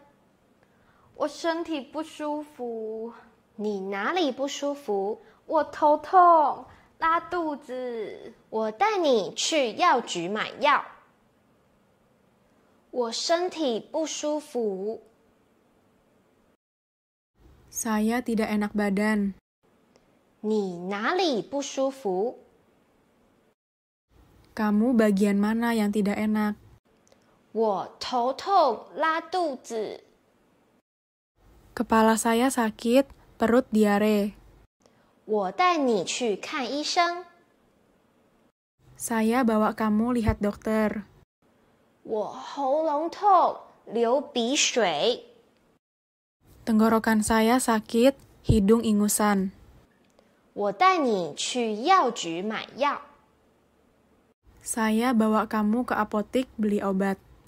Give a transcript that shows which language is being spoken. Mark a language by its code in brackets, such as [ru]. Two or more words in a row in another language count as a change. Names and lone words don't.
[zh] 我身体不舒服。你哪里不舒服？我头痛，拉肚子。我带你去药局买药。我身体不舒服。 [id] Saya tidak enak badan. [zh] 你哪里不舒服？ [id] Kamu bagian mana yang tidak enak? [zh] 我头痛，拉肚子。 [id] Kepala saya sakit, perut diare. [zh] 我带你去看医生。 [id] Saya bawa kamu lihat dokter. [zh] 我喉咙痛，流鼻水。 [id] Tenggorokan saya sakit, hidung ingusan. [zh] 我带你去药局买药。 [id] Saya bawa kamu ke apotik beli obat.